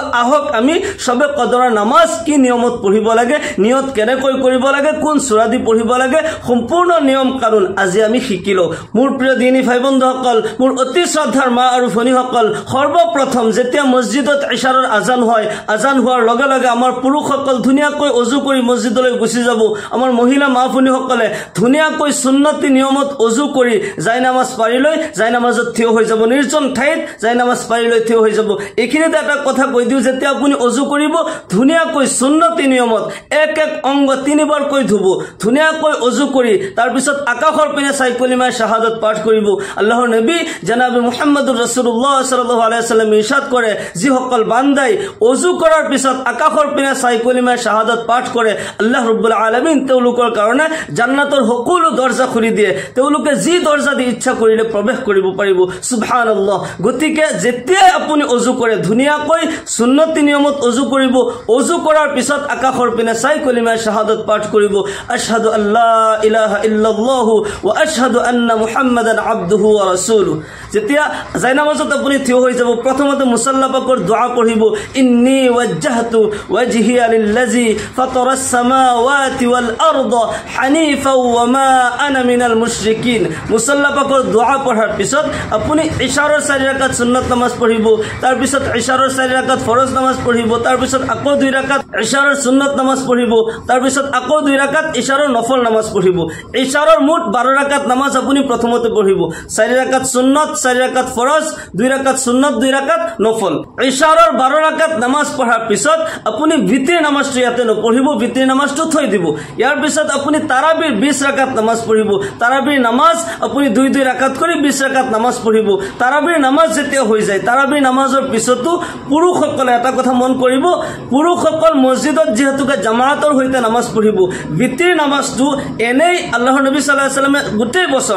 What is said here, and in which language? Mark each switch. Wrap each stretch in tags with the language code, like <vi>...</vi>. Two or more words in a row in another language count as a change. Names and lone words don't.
<as>আহক আমি সবে কদৰৰ নামাজ কি নিয়মত পঢ়িব লাগে নিয়ত কেনেকৈ কৰিব লাগে কোন সূৰা দি পঢ়িব লাগে সম্পূৰ্ণ নিয়ম কানুন আজি আমি শিকিলো মোৰ প্ৰিয় দিনী ভাই বন্ধুসকল মোৰ অতি শ্ৰদ্ধাৰ মা আৰু ভনীসকল সৰ্বপ্ৰথম যেতিয়া মছজিদত ইশাৰৰ আজান হয় আজান হোৱাৰ লগে লগে আমাৰ পুৰুষসকল ধুনীয়াকৈ ওযু কৰি মছজিদলৈ গুচি যাব আমাৰ মহিলা মা ভনীসকলে ধুনীয়াকৈ সুন্নতি নিয়মত ওযু কৰি যাই নামাজ পাৰি লৈ যাই নামাজত থিয় হৈ যাব নিৰ্জন ঠাইত যাই নামাজ পাৰি লৈ থিয় হৈ যাব এইখিনিতে এটা কথা কৈ দিও যেতিয়া আপুনি ওযু কৰিব ধুনীয়াকৈ সুন্নতি নিয়মত এক এক অংগ তিনিবাৰ কৈ ধুব ধুনীয়াকৈ ওযু কৰি তাৰ পিছত আকাশৰ পিনে চাই কলিমা শাহাদাত পাঠ কৰিব আল্লাহৰ নবী জনাব</as> <ar>محمد رسول الله صلى الله عليه وسلم</ar> <as>ইৰশাদ কৰে যিসকল বান্দাই ওযু কৰাৰ পিছত আকাশৰ পিনে চাই কলিমা শাহাদাত পাঠ কৰে</as> <ar>الله رب العالمين</ar> <as>তেওঁলোকৰ কাৰণে জান্নাতৰ সকলো দৰজা খুলি দিয়ে তেওঁলোকে যি দৰজা দি ইচ্ছা কৰিলে প্ৰৱেশ কৰিব পাৰিব সুবহানাল্লাহ গতিকে যেতিয়া আপুনি ওযু কৰে ধুনীয়াকৈ সুন্নতি নিয়মত ওযু কৰিব ওযু কৰাৰ পিছত আকাশৰ পিনে চাই কলিমা শাহাদাত পাঠ কৰিব</as> <ar>أشهد أن لا إله إلا الله وأشهد أن محمدا عبده ورسوله</ar> <as>যেতিয়া যাই নামাজত আপুনি থিয় হৈ যাব প্ৰথমতে মুসাল্লা পাকৰ দোয়া পঢ়িব</as> <ar>إني وجهت وجهي للذي فطر السماوات والأرض حنيفا وما أنا من المشركين</ar> <as>মুসাল্লা পাকৰ দোয়া পঢ়াৰ পিছত আপুনি ইশাৰৰ 4 রাকাত সুন্নত নামাজ পঢ়িব তাৰ পিছত ইশাৰৰ 4 রাকাত ফৰজ নামাজ পঢ়িব তাৰ পিছত আকৌ 2 রাকাত ইশাৰৰ সুন্নত নামাজ পঢ়িব তাৰ পিছত আকৌ 2 রাকাত ইশাৰৰ নফল নামাজ পঢ়িব ইশাৰৰ মুঠ 12 রাকাত নামাজ আপুনি প্ৰথমতে পঢ়িব 4 রাকাত সুন্নত 4 রাকাত ফরজ 2 রাকাত সুন্নত 2 রাকাত নফল ইশাৰৰ 12 রাকাত নামাজ পঢ়াৰ পিছত আপুনি ভিতৰি নামাজটো ইয়াতে নপঢ়িব ভিতৰি নামাজটো থৈ দিব ইয়াৰ পিছত আপুনি তাৰাবিৰ 20 রাকাত নামাজ পঢ়িব তাৰাবিৰ নামাজ আপুনি 2 রাকাত কৰি 20 রাকাত নামাজ পঢ়িব তাৰাবিৰ নামাজ যেতিয়া হৈ যায় তাৰাবিৰ নামাজৰ পিছতো পুৰুষসকলে এটা কথা মন কৰিব পুৰুষসকল মছজিদত যেহেতুকে জামাতৰ হৈতে নামাজ পঢ়িব ভিতৰি নামাজটো এনেই আল্লাহৰ নবী</as> <ar>صلى الله عليه وسلم</ar> <as>গোটেই বছৰ</as>